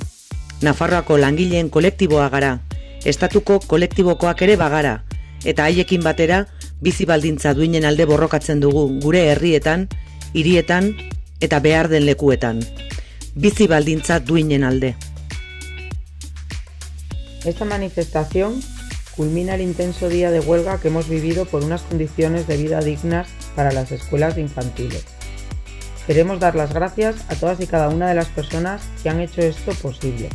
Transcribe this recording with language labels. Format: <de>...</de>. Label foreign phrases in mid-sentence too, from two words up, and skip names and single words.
<eu>Nafarroako langileen kolektiboa gara, estatuko kolektibokoak ere bagara, eta haiekin batera bizi baldintza duinen alde borrokatzen dugu gure herrietan, hirietan eta behar den lekuetan. Bizi baldintza duinen alde.</eu> <es>Esta manifestación culmina el intenso día de huelga que hemos vivido por unas condiciones de vida dignas para las escuelas infantiles. Queremos dar las gracias a todas y cada una de las personas que han hecho esto posible.</es>